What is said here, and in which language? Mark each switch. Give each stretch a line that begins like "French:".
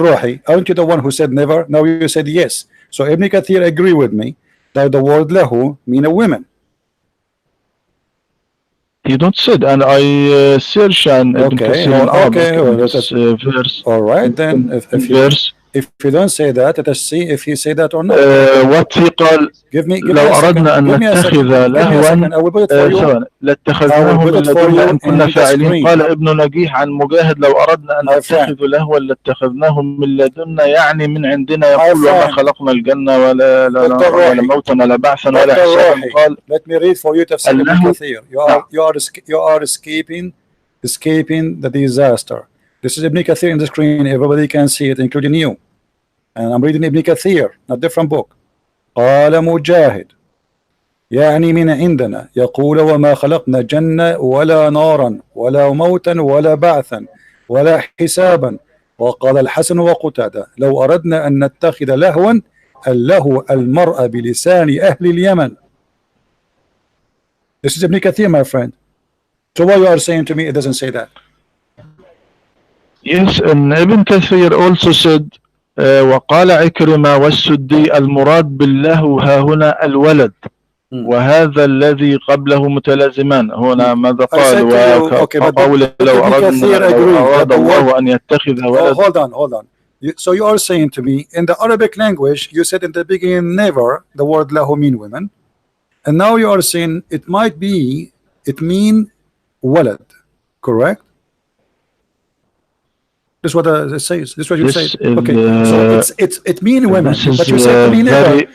English: Rohi, aren't you the one who said never? Now you said yes. So Ibn Kathir agree with me that the word lahu mean a woman. You don't said, and I search and Ibn Kathir in Arabic verse. All right, then if you don't say that, let us see if he say that or not. What he
Arabic: قال لو أردنا أن نتخذ لهوا لاتخذناه من لدنا إن كنا فاعلين. قال ابن نجيح عن مجاهد لو أردنا أن نتخذ لهوا لاتخذناه من لدنا يعني من عندنا يقول وما خلقنا الجنة ولا موتا ولا بعثا ولا حسابا. قال
English: let me read for you tafsir Ibn Kathir. You are escaping the disaster. This is Ibn Kathir in the screen. Everybody can see it, including you. And I'm reading Ibn Kathir, not different book.
Arabic: قال مجاهد يعني من عندنا يقول وما خلقنا جنة ولا نارا ولا موتا ولا بعثا ولا حسابا. وقال الحسن وقتادة لو أردنا أن نتخذ لهوا اللهو المرأة بلسان أهل اليمن.
English: This is Ibn Kathir, my friend. So what you are saying to me, it doesn't say that. Yes, and Ibn Kathir also said
Arabic: وقال عكرمة والسدي المراد بالله ها هنا الولد وهذا الذي قبله متلازمان. هنا ماذا قال وقول لو أراد الله أن يتخذ ولد.
English: Hold on. So you are saying to me in the Arabic language you said in the beginning never the word lahu mean women, and now you are saying it mean walad, correct? This is what it says. This is what you say. Okay, so it mean women, but you said to me never.